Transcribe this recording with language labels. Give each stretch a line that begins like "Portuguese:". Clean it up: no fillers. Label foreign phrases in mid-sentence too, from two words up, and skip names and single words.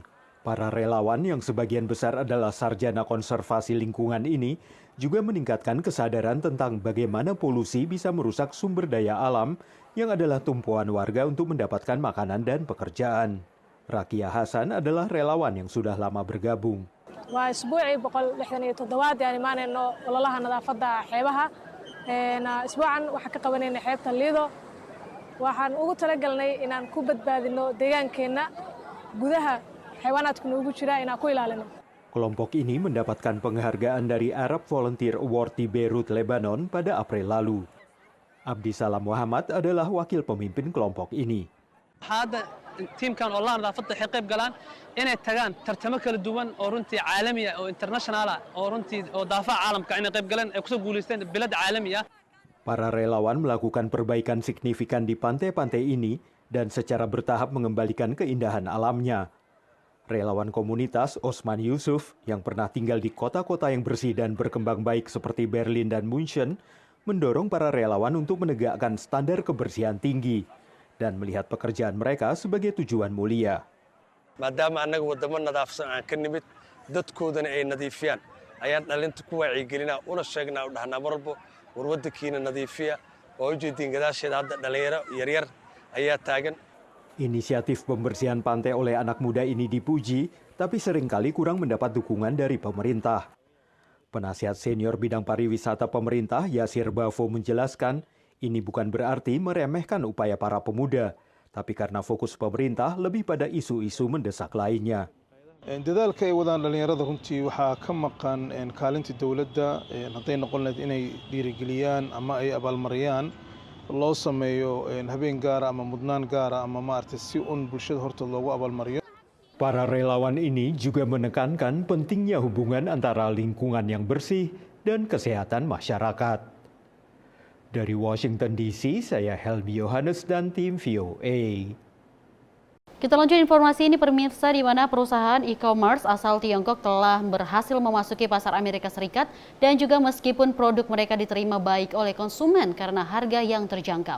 Indonesian: Para relawan yang sebagian besar adalah sarjana konservasi lingkungan ini juga meningkatkan kesadaran tentang bagaimana polusi bisa merusak sumber daya alam yang adalah tumpuan warga untuk mendapatkan makanan dan pekerjaan. Rakia Hasan adalah relawan yang sudah lama bergabung.
Somali: Waa isbuucii 167 aan imaanayno ololaha nadaafadda xeebaha. Isbuucan waxaan ka qabanayna xeebta Lido. Waxaan ugu talagalnay inaan ku badbaadino deegaankeenna gudaha xayawaanaadku noogu jira inaan ku ilaalino.
Indonesian: Kelompok ini mendapatkan penghargaan dari Arab Volunteer Award di Beirut, Lebanon pada April lalu. Abdi Salam Muhammad adalah wakil pemimpin kelompok ini.
Somali: Hadda tiimkan ololaha nadaafadda waxay qayb galaan inay tagaan tartamo kala duwan oo runtii caalami ah oo international ah oo runtii oo daafaca caalamka inay qayb galaan ay kusoo guuleysteen bilad caalami ah.
Indonesian: Para relawan melakukan perbaikan signifikan di pantai-pantai ini dan secara bertahap mengembalikan keindahan alamnya. Relawan komunitas Osman Yusuf yang pernah tinggal di kota-kota yang bersih dan berkembang baik seperti Berlin dan München mendorong para relawan untuk menegakkan standar kebersihan tinggi dan melihat pekerjaan mereka sebagai tujuan mulia.
Somali: Maadaama annaga wadamo nadaafsan aan ka nimid dadkoodana ay nadiifiyaan ayaan dhalinta ku wacyigelinaa una sheegnaa u dhahnaa mar walbo war waddankiina nadiifiya oo ujeediin gadaasheeda hadda dhalinyaro yaryar ayaa taagan.
Indonesian: Inisiatif pembersihan pantai oleh anak muda ini dipuji, tapi seringkali kurang mendapat dukungan dari pemerintah. Penasihat senior bidang pariwisata pemerintah Yasir Bafo menjelaskan, ini bukan berarti meremehkan upaya para pemuda, tapi karena fokus pemerintah lebih pada isu-isu mendesak lainnya.
Somali: dadaalka ay wadaan dhalinyarada runtii waxaa ka maqan kaalinta dowladda hadday noqon lahayd inay dhiirigeliyaan ama ay abaalmariyaan loo sameeyo habeen gaara ama mudnaan gaara ama maaragtay si bulshada horta loogu abaalmariyo.
Indonesian: Para relawan ini juga menekankan pentingnya hubungan antara lingkungan yang bersih dan kesehatan masyarakat. Dari Washington DC, saya Helmi Yohanes dan tim VOA. Kita lanjut informasi ini pemirsa, di mana perusahaan e-commerce asal Tiongkok telah berhasil memasuki pasar Amerika Serikat dan juga meskipun produk mereka diterima baik oleh konsumen karena harga yang terjangkau.